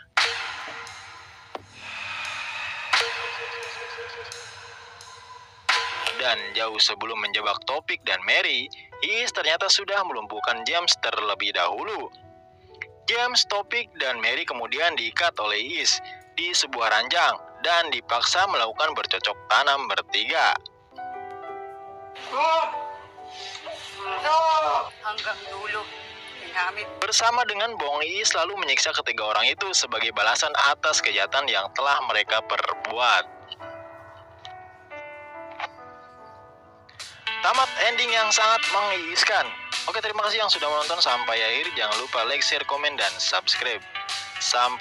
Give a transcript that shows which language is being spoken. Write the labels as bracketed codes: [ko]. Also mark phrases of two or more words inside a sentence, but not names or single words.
[id] Dan jauh sebelum menjebak Topik dan Mary, Iis ternyata sudah melumpuhkan James terlebih dahulu. James, Topik, dan Mary kemudian diikat oleh Iis di sebuah ranjang dan dipaksa melakukan bercocok tanam bertiga. [tl] Hanggang dulo. Ginamit. [id] Bersama dengan Bong, Iis selalu menyiksa ketiga orang itu sebagai balasan atas kejahatan yang telah mereka perbuat. Tamat ending yang sangat mengiiskan. Oke, terima kasih yang sudah menonton sampai akhir. Jangan lupa [en] like, share, [id] komen, dan subscribe.